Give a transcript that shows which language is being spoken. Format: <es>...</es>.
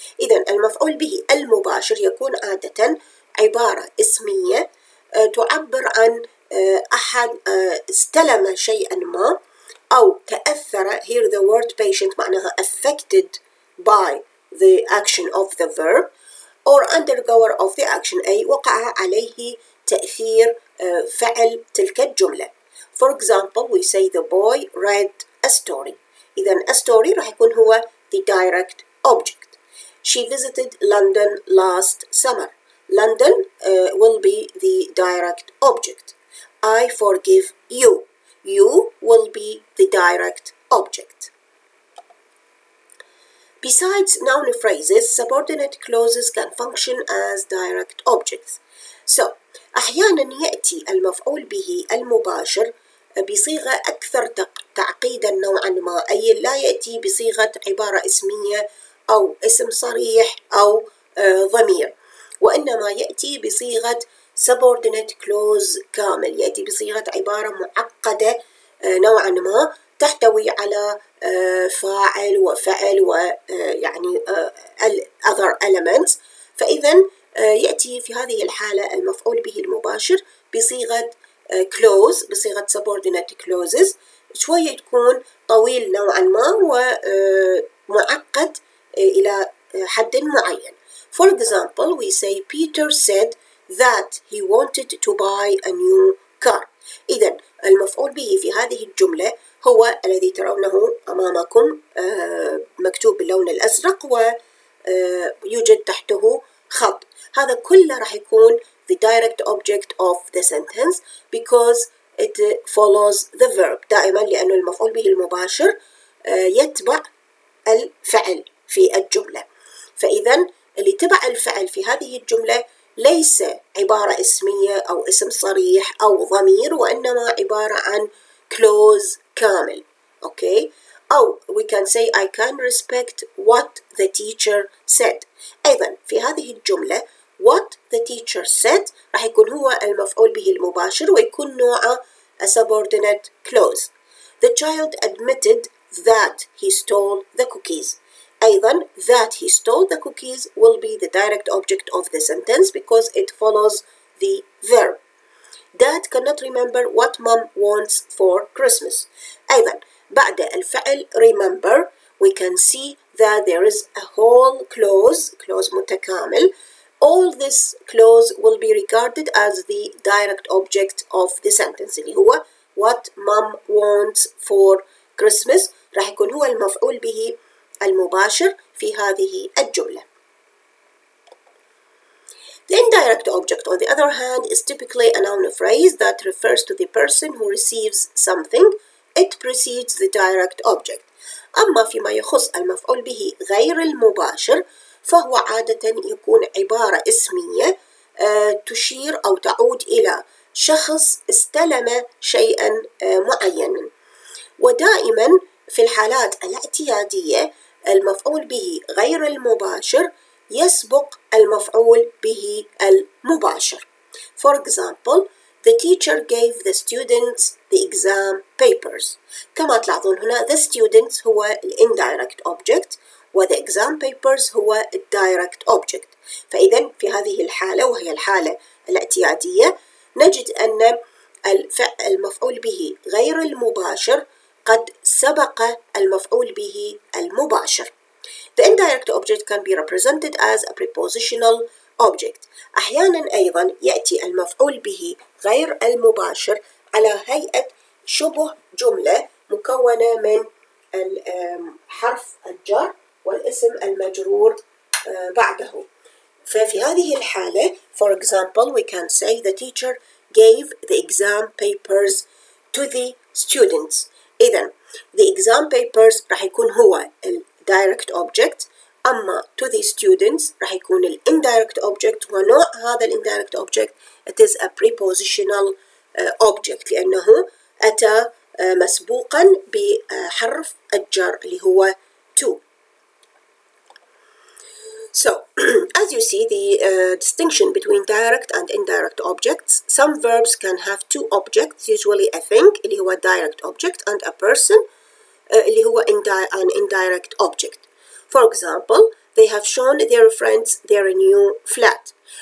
<ar>إذن المفعول به المباشر يكون عادة عبارة اسمية تعبر عن أحد استلم شيئا ما أو تأثر.</ar> <en>Here the word patient</en> <ar>معناها</ar> <en>affected by the action of the verb or undergoer of the action</en> <ar>أي وقع عليه تأثير فعل تلك الجملة.</ar> <en>For example, we say the boy read a story.</en> <ar>إذن</ar> <en>a story</en> <ar>راح يكون هو</ar> <en>the direct object. She visited London last summer. London will be the direct object. I forgive you. You will be the direct object. Besides noun phrases, subordinate clauses can function as direct objects. So,</en> <ar>أحيانا يأتي المفعول به المباشر بصيغة أكثر تعقيدا نوعا ما أي لا يأتي بصيغة عبارة اسمية أو اسم صريح أو ضمير وإنما يأتي بصيغة</ar> <en>subordinate clause</en> <ar>كامل يأتي بصيغة عبارة معقدة نوعا ما تحتوي على فاعل وفعل ويعني</ar> <en>other elements.</en> <ar>فإذا يأتي في هذه الحالة المفعول به المباشر بصيغة clause بصيغة</ar> <en>subordinate clauses</en> <ar>شوية تكون طويل نوعا ما معقد إلى حد معين.</ar> <en>For example, we say Peter said that he wanted to buy a new car.</en> <ar>إذن المفعول به في هذه الجملة هو الذي ترونه أمامكم مكتوب باللون الأزرق ويوجد تحته خط. هذا كله راح يكون</ar> <en>the direct object of the sentence because it follows the verb.</en> <ar>دائما لأنه المفعول به المباشر يتبع الفعل في الجملة. فإذا اللي تبع الفعل في هذه الجملة ليس عبارة اسمية أو اسم صريح أو ضمير، وإنما عبارة عن clause كامل. أوكي؟ أو</ar> <en>we can say I can respect what the teacher said.</en> <ar>أيضا في هذه الجملة</ar> <en>what the teacher said</en> <ar>راح يكون هو المفعول به المباشر ويكون نوعه</ar> <en>a subordinate clause. The child admitted that he stole the cookies.</en> <ar>أيضا</ar> <en>that he stole the cookies will be the direct object of the sentence because it follows the verb. Dad cannot remember what mom wants for Christmas.</en> <ar>أيضا</ar> <en>بعد الفعل remember we can see that there is a whole clause</en> <ar>متكامل.</ar> <en>All this clause will be regarded as the direct object of the sentence</en> <ar>اللي هو</ar> <en>what mom wants for Christmas</en> <ar>راح يكون هو المفعول به المباشر في هذه الجملة.</ar> <en>The indirect object, on the other hand, is typically a noun phrase that refers to the person who receives something. It precedes the direct object.</en> <ar>أما فيما يخص المفعول به غير المباشر فهو عادة يكون عبارة اسمية تشير أو تعود إلى شخص استلم شيئا معينا. ودائما في الحالات الاعتيادية المفعول به غير المباشر يسبق المفعول به المباشر.</ar> <en>For example, the teacher gave the students the exam papers.</en> <ar>كما تلاحظون هنا</ar> <en>the students هو ال indirect object و the exam papers هو ال direct object.</en> <ar>فإذا في هذه الحالة وهي الحالة الاعتيادية نجد أن المفعول به غير المباشر قد سبق المفعول به المباشر.</ar> <en>The indirect object can be represented as a prepositional object.</en> <ar>أحيانا أيضا يأتي المفعول به غير المباشر على هيئة شبه جملة مكونة من حرف الجر والاسم المجرور بعده. ففي هذه الحالة</ar> <en>for example we can say the teacher gave the exam papers to the students.</en> <ar>إذن</ar> <en>the exam papers</en> <ar>راح يكون هو ال</ar> <en>direct object،</en> <ar>أما</ar> <en>to the students</en> <ar>راح يكون ال</ar> <en>indirect object،</en> <ar>ونوع هذا ال indirect object</ar> <en>it is a prepositional object</en> <ar>لأنه أتى مسبوقا بحرف الجر اللي هو to.</ar> <en>So, as you see the distinction between direct and indirect objects, some verbs can have two objects, usually a thing</en> <ar>اللي هو</ar> <en>direct object and a person اللي هو an indirect object. For example, they have shown their friends their new flat.</en>